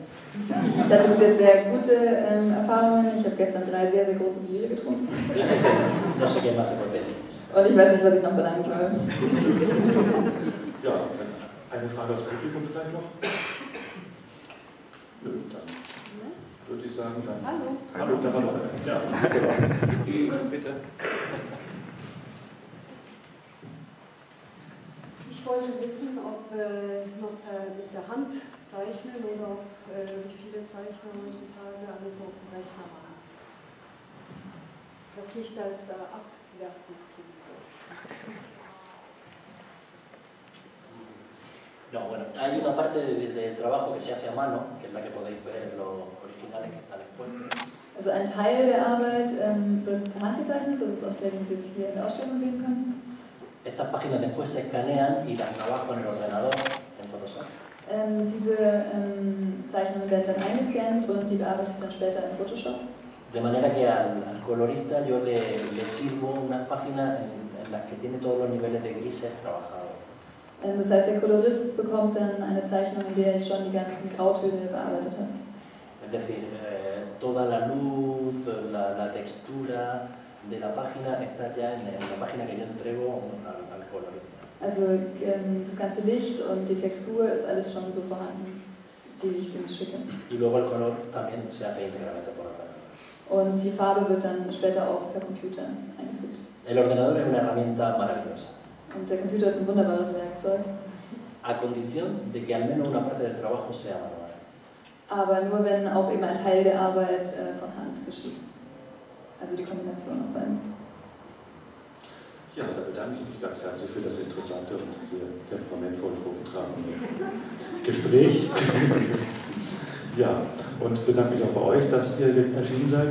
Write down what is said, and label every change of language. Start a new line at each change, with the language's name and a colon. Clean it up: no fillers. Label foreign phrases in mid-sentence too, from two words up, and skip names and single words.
German: Ich hatte bis jetzt sehr gute Erfahrungen. Ich habe gestern 3 sehr, sehr große Biere getrunken.
Spanish: Así que no sé qué más se puede pedir.
German: Und ich weiß nicht, was ich noch verlangen soll. Ja, eine Frage aus dem Publikum vielleicht noch? Nö, dann würde ich sagen, dann... Hallo. Hallo, da war noch einer. Ja, bitte. Ich wollte wissen, ob Sie noch mit der Hand zeichnen oder ob wie viele Zeichner heutzutage alles auf dem Rechner machen. Das nicht als abwertend klingt.
Spanish: No, bueno, hay una parte del trabajo que se hace a mano, que es la que podéis ver en los originales que están expuestos.
German: Also ein Teil der Arbeit wird per Hand gezeichnet, das ist auch der, den Sie jetzt hier in der Ausstellung sehen können.
Spanish: Estas páginas después se escanean y las trabajo en el ordenador, en Photoshop.
German: Diese Zeichnungen werden dann eingescannt und die bearbeite ich dann später in Photoshop.
Spanish: De manera que al colorista yo le sirvo unas páginas en las que tiene todos los niveles de grises trabajados.
German: Das heißt, der Kolorist bekommt dann eine Zeichnung, in der ich schon die ganzen Grautöne bearbeitet habe.
Spanish: Es decir, toda la luz, la textura de la página está ya en la página que yo entrego al colorista.
German: Also das ganze Licht und die Textur ist alles schon so vorhanden, die ich ihm schicke.
Spanish: Y luego el color también se hace íntegramente por ordenador.
German: Und die Farbe wird dann später auch per Computer eingefügt.
Spanish: El ordenador es una herramienta maravillosa.
German: Und der Computer ist ein wunderbares Werkzeug.
Spanish: a condición de que al menos una parte del trabajo sea manual.
German: Aber nur wenn auch eben ein Teil der Arbeit von Hand geschieht. Also die Kombination aus beiden. Ja, da bedanke ich mich ganz herzlich für das interessante und sehr temperamentvoll vorgetragene Gespräch. Ja, und bedanke mich auch bei euch, dass ihr erschienen seid.